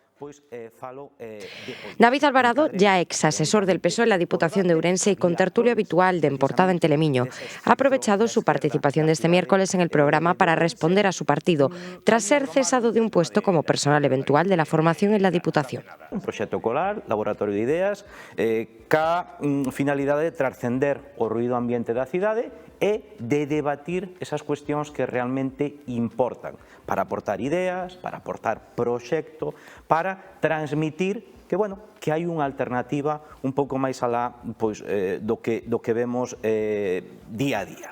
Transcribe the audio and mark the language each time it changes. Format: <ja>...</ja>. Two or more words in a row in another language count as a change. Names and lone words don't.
<gl>pois falo de política.</gl> <es>David Alvarado, ya ex asesor del PSOE en la Diputación de Ourense y contertulio habitual de En Portada en Telemiño, ha aprovechado su participación de este miércoles en el programa para responder a su partido, tras ser cesado de un puesto como personal eventual de la formación en la Diputación.</es> <gl>Un proxecto colar, laboratorio de ideas, ca finalidade de trascender o ruído ambiente da cidade e de debatir esas cuestións que realmente importan, para aportar ideas, para aportar proxecto, para transmitir que, bueno, que hai unha alternativa un pouco máis alá pois, do que vemos día a día.</gl>